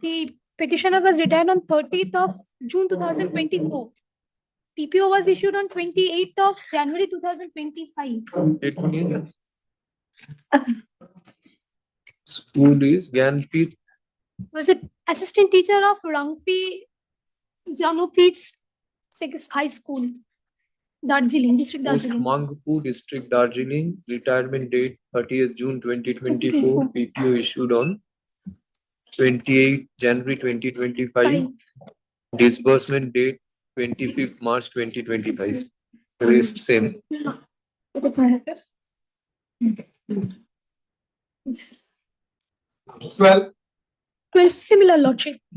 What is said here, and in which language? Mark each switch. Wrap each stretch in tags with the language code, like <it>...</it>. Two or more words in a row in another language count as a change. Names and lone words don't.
<en>The petitioner was retired on 30th of June 2024. PPO was issued on 28th of January 2025. School is Gyanpit Was it assistant teacher of Rangpi Janopit's High School, Darjeeling, District Post Darjeeling. Mangpur District, Darjeeling. Retirement date 30th June 2024. PPO issued on 28th January 2025. Disbursement date 25th March 2025. Rest same. Well, similar, Lordship.</en>